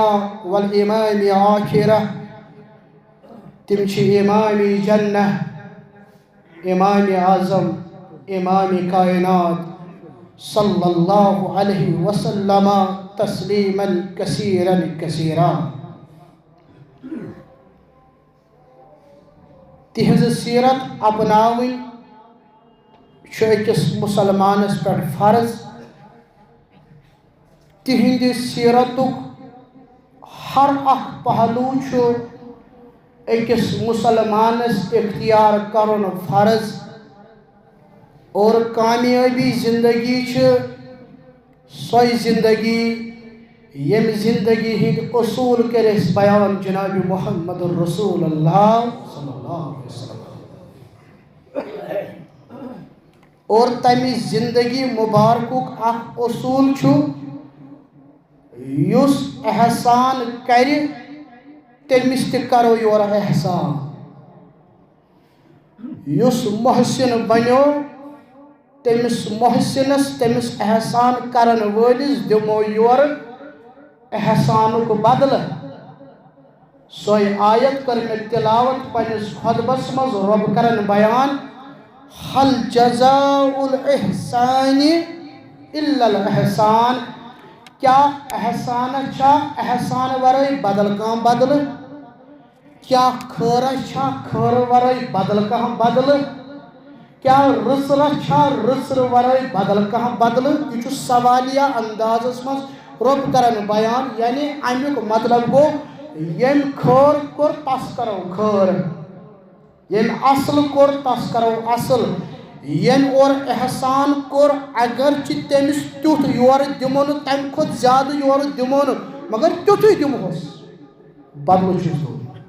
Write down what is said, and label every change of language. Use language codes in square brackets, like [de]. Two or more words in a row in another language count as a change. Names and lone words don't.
[ks] والامام آخرہ تم امام جنہ امام اعظم امام کائنات [ar] صلی اللہ علیہ وسلم تسلیما کثیرا کثیرا [ks] تہذ سیرت اپناوی أکس مسلمانس پر فرض تہند سیرتک ہر اخ پہلو أکس مسلمانس اختیار کرن فرض اور کامیابی زندگی سوئی زندگی یم زندگی ہند اصول کرس بیان جناب محمد الرسول اللہ [ar] صلی اللہ علیہ وسلم [ks] اور تمی زندگی مبارکک اخ اصول یس احسان کر تمس ترو یور احسان یس محسن بنو تمس محسنس تمس احسان کرن ولس دمو یور احسانک بدل سوئی آیت کر میں تلاوت پنس خطبس مز رب کرن بیان [ar] حل جزاء الاحسان الا الاحسان [ks] کیا احسان چھا احسان ورائے بدل کام بدل کیا خیرہ چھا خیر ورائے بدل کام بدل کیا رسر چھا رسر ورائے بدل کام بدل یہ سوالیہ انداز مز رب کرن بیان یعنی امیک مطلب گو یم خیر کور تس کرو خیر یم اصل کور تس کرو اصل یم اور احسان کور اگرچہ تمس تیت یور دمون تم کھت زیادہ یور دمون مگر تیتھے دمہوس بدل چھس دو